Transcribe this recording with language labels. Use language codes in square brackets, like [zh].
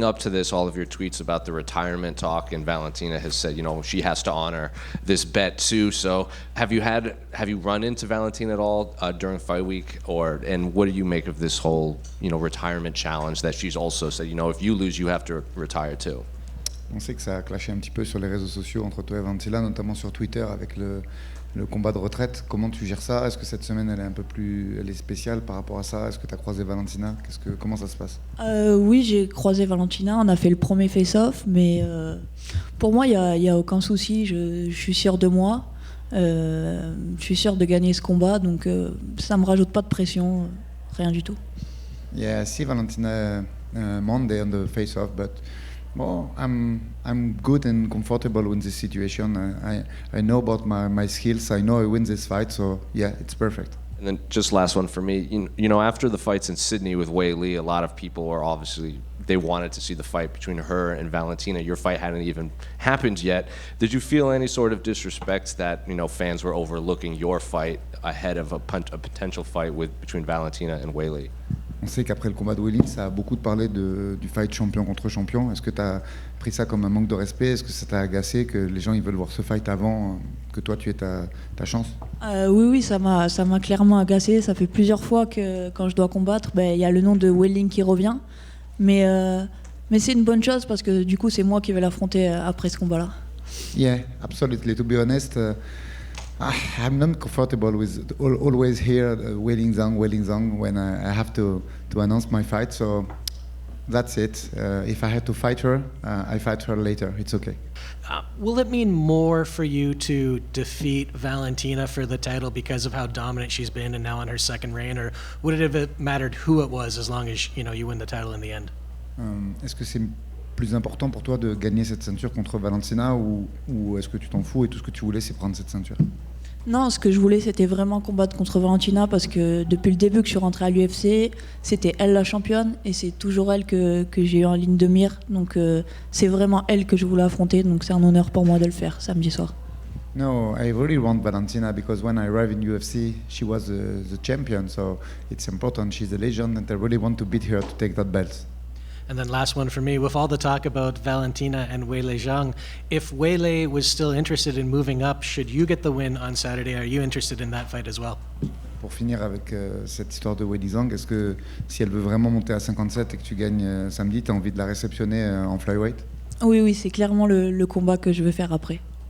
[en] Up to this, all of your tweets about the retirement talk, and Valentina has said, she has to honor this bet too. So, have you run into Valentina at all during fight week, and what do you make of this whole, retirement challenge that she's also said, if you lose, you have to retire too? [fr] On sait que ça a clashé un petit peu sur les réseaux sociaux entre toi et Valentina, notamment sur Twitter avec le combat de retraite. Comment tu gères ça? Est-ce que cette semaine elle est spéciale par rapport à ça? Est-ce que tu as croisé Valentina? Comment ça se passe? Oui, j'ai croisé Valentina, on a fait le premier face-off, mais pour moi il y a aucun souci, je suis sûr de moi, je suis sûr de gagner ce combat, donc ça me rajoute pas de pression, rien du tout. [en] Yeah, I see Valentina Monday on the face-off, but well, I'm good and comfortable in this situation. I know about my skills. I know I win this fight, so yeah, it's perfect. And then just last one for me. After the fights in Sydney with Weili, a lot of people were obviously they wanted to see the fight between her and Valentina. Your fight hadn't even happened yet. Did you feel any sort of disrespect that fans were overlooking your fight ahead of a potential fight between Valentina and Weili? [fr] On sait qu'après le combat de Weili, ça a beaucoup parlé du fight champion contre champion. Est-ce que tu as pris ça comme un manque de respect? Est-ce que ça t'a agacé que les gens ils veulent voir ce fight avant que toi tu aies ta chance? Oui, ça m'a clairement agacé. Ça fait plusieurs fois que quand je dois combattre, il y a le nom de Weili qui revient. Mais c'est une bonne chose parce que du coup c'est moi qui vais l'affronter après ce combat-là. [en] Yeah, absolutely. To be honest, I'm not comfortable with always here Weili Zhang when I have to announce my fight. So that's it. If I had to fight her, I fight her later. It's okay. Will it mean more for you to defeat Valentina for the title because of how dominant she's been and now in her second reign, or would it have mattered who it was as long as you win the title in the end? [fr] Est-ce que c'est plus important pour toi de gagner cette ceinture contre Valentina ou est-ce que tu t'en fous et tout ce que tu voulais c'est prendre cette ceinture? Non, ce que je voulais c'était vraiment combattre contre Valentina parce que depuis le début que je suis rentrée à l'UFC, c'était elle la championne et c'est toujours elle que j'ai eu en ligne de mire. Donc c'est vraiment elle que je voulais affronter, donc c'est un honneur pour moi de le faire samedi soir. [en] No, I really want Valentina because when I arrived in UFC, she was the champion, so it's important. She's a legend and I really want to beat her to take that belt. And then last one for me, with all the talk about Valentina and Weili Zhang, if Weili was still interested in moving up, should you get the win on Saturday? Are you interested in that fight as well? [fr] Pour finir avec cette histoire de Weili Zhang, est-ce que si elle veut vraiment monter à 57 et que tu gagnes samedi, tu as envie de la réceptionner en flyweight? Oui, c'est clairement le combat que je veux faire après.